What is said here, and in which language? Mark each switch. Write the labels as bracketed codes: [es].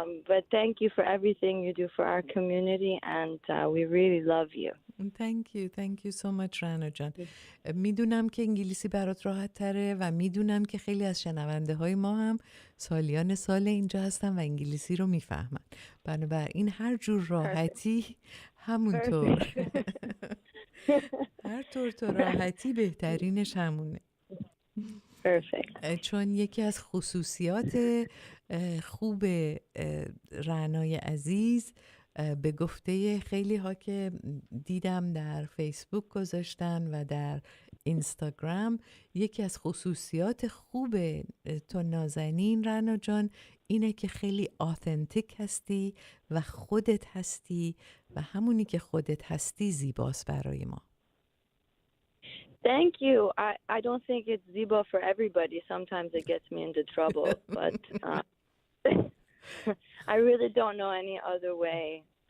[en] But thank you for everything you do for our community and we really love you. Thank you so much Rana جان. [fa] میدونم که انگلیسی برات راحت تره و میدونم که خیلی از شنونده های ما هم سالیان سال اینجا هستن و انگلیسی رو میفهمن، بنابراین هر جور راحتی همونطور هر طور تو راحتی بهترینش همونه. چون یکی از خصوصیات خوب رنای عزیز به گفته خیلی ها که دیدم در فیسبوک گذاشتن و در اینستاگرام، یکی از خصوصیات خوب تو نازنین رنا جان اینه که خیلی آثنتیک هستی و خودت هستی و همونی که خودت هستی زیباست برای ما. [en] Thank you. I don't think it's ziba for everybody. Sometimes it gets me into trouble, but I really don't know any other way.